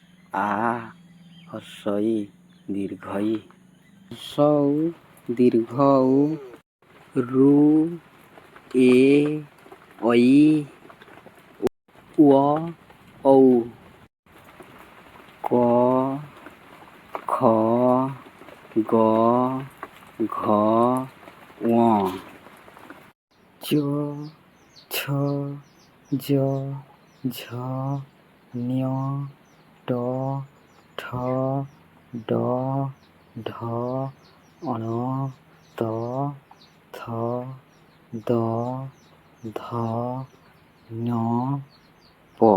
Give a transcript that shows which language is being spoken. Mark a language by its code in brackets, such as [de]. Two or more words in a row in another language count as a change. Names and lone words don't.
[bn] আ হ্রস্ব ই দীর্ঘ ই হ্রস্ব উ দীর্ঘ উ রু এ ঐ ও ঔ ক খ গ ঘ ঙ চ ছ জ ঝ ঞ ট ঠ ড ঢ ণ ত থ দ ধ ঞ প